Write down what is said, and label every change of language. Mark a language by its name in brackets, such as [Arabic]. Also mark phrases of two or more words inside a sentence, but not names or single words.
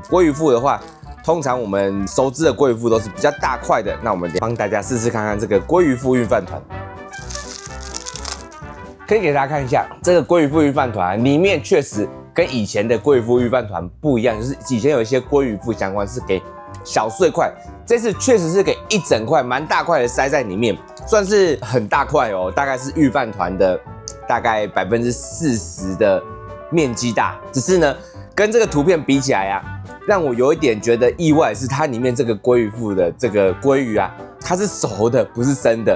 [Chinese] 鮭魚腹的話，通常我們熟知的鮭魚腹都是比較大塊的，那我們幫大家試試看看這個鮭魚腹御飯糰。可以給大家看一下這個鮭魚腹御飯糰，裡面確實跟以前的鮭魚腹御飯糰不一樣，就是以前有一些鮭魚腹相關是給小碎塊，這次確實是給一整塊，蠻大塊的塞在裡面，算是很大塊哦，大概是御飯糰的大概40%的面積大。只是呢，跟這個圖片比起來啊，讓我有一點覺得意外的是，它裡面這個鮭魚腹的這個鮭魚啊，它是熟的，不是生的。